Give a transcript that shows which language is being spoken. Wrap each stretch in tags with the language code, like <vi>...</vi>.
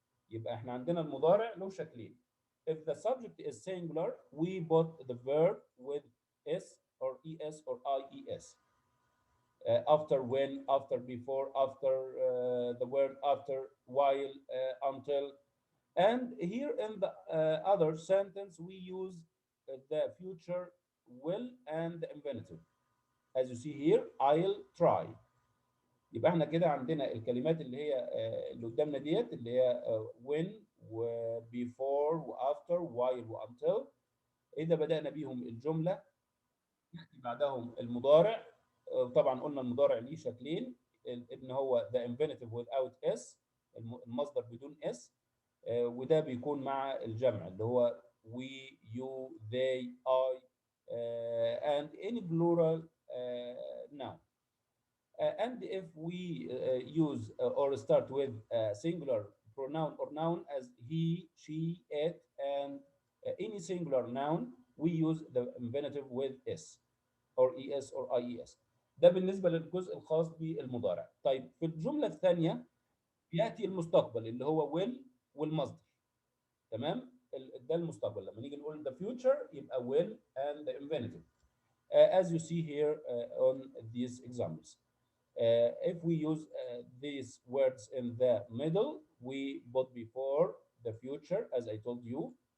<ar>يبقى احنا عندنا المضارع له شكلين.</ar> <en>If the subject is singular, we put the verb with s or es or ies. After, when, after, before, after, the word after, while, until. And here in the other sentence, we use the future will and the infinitive. As you see here, I'll try.</en> <ar>يبقى احنا كده عندنا الكلمات اللي هي اللي قدامنا ديت اللي هي when و before و after while و until. إذا بدأنا بيهم الجملة يأتي بعدهم المضارع. طبعا قلنا المضارع ليه شكلين، ان هو</ar> <en>the infinitive without s،</en> <ar>المصدر بدون s، وده بيكون مع الجمع اللي هو we you they I</ar> <en>and any plural noun. And if we use or start with a singular pronoun or noun as he, she, it, and any singular noun, we use the infinitive with s or es or ies.</en> <ar>ده بالنسبة للجزء الخاص بالمضارع. طيب في الجملة الثانية يأتي المستقبل اللي هو will والمصدر. تمام؟ ده المستقبل. لما نيجي نقول</ar> <en>the future يبقى will and the infinitive. As you see here on these examples. If we use these words in the middle, we put before the future, as I told you.</en>